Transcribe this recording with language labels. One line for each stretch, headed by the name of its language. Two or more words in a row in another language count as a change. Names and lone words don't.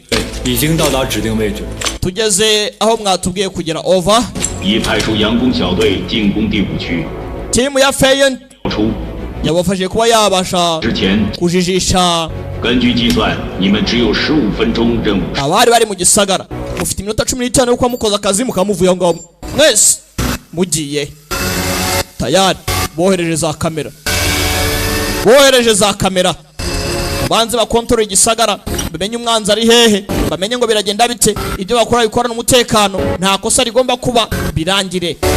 Chinese: 已经到达指定位置。
Kinyarwanda: tugeze aho mwatubwiye kugera over
Chinese: 已派出佯攻小队进攻第5区。
Kinyarwanda: timu ya Feyen
Chinese: 出
Kinyarwanda: yabafashije kuba yabasha
Chinese: 之前，
Kinyarwanda: kujijisha
Chinese: 根据计算，你们只有15分钟任务。
Kinyarwanda: abari bari mu gisagara mufite iminota 15 yo kuba mukoze akazi mukamuvuye aho ngaho mwese mugiye tayari bohereje za kamera banze bakontorora igisagara bamenye umwanzi ari hehe bamenye ngo biragenda bite ibyo bakora bikorana umutekano nta kosa rigomba kuba birangire